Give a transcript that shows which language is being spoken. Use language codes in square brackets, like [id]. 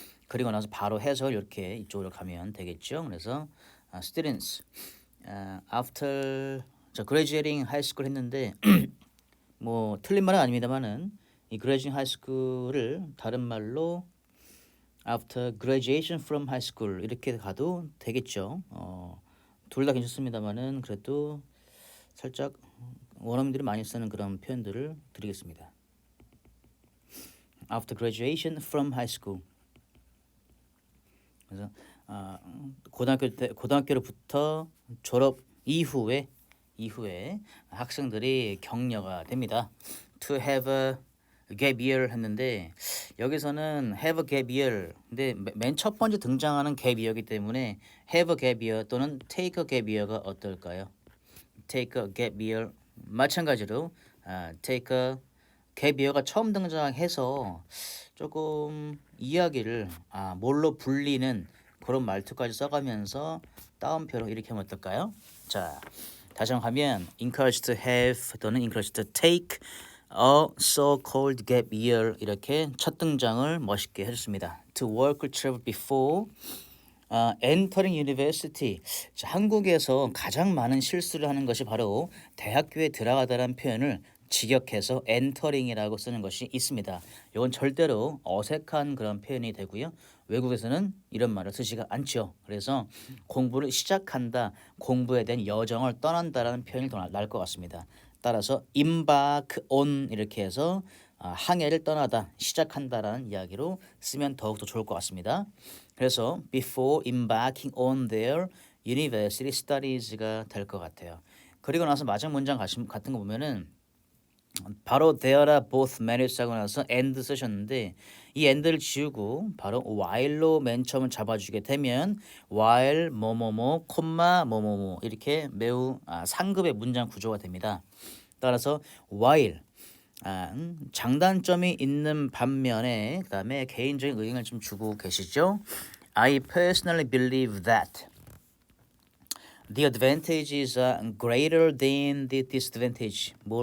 [ko] 그리고 나서 바로 해설 이렇게 이쪽으로 가면 되겠죠. 그래서 [en] students after graduating high school [ko] 했는데 뭐 틀린 말은 아닙니다만은 이 graduating high school을 다른 말로 [en] after graduation from high school [ko] 이렇게 가도 되겠죠. 둘 다 괜찮습니다만은 그래도 살짝 원어민들이 많이 쓰는 그런 표현들을 드리겠습니다. [en] After graduation from high school. [ko] 그래서 고등학교로부터 졸업 이후에 학생들이 격려가 됩니다. [en] To have a gap year 했는데 여기서는 have a gap year [ko] 근데 맨 첫 번째 등장하는 [en] gap year이기 때문에 have a gap year 또는 take a gap year가 [ko] 어떨까요? [en] take a gap year [ko] 마찬가지로 take a gap year가 처음 등장해서 조금 이야기를 뭘로 불리는 그런 말투까지 써가면서 따옴표로 이렇게 하면 어떨까요? 자, 다시 한번 가면 [en] encouraged to have [ko] 또는 [en] encouraged to take a so-called gap year [ko] 이렇게 첫 등장을 멋있게 해줬습니다. [en] To work trip before entering university. [ko] 자, 한국에서 가장 많은 실수를 하는 것이 바로 대학교에 들어가다라는 표현을 직역해서 entering이라고 쓰는 것이 있습니다. 이건 절대로 어색한 그런 표현이 되고요. 외국에서는 이런 말을 쓰지가 않죠. 그래서 공부를 시작한다, 공부에 대한 여정을 떠난다라는 표현이 더 나을 것 같습니다. 따라서 embark on 이렇게 해서 항해를 떠나다, 시작한다라는 이야기로 쓰면 더욱더 좋을 것 같습니다. [en] 그래서 before embarking on their university studies가 [ko] 될 것 같아요. 그리고 나서 마지막 문장 같은 거 보면은 바로 [en] there are both merits [ko] 하고 나서 and 쓰셨는데 이 and를 지우고 바로 while로 맨 처음을 잡아주게 되면 while 뭐뭐뭐 콤마 뭐뭐뭐 이렇게 매우 상급의 문장 구조가 됩니다. 따라서 while 장단점이 있는 반면에 그 다음에 개인적인 의견을 좀 주고 계시죠. [en] I personally believe that the advantages are greater than the disadvantage.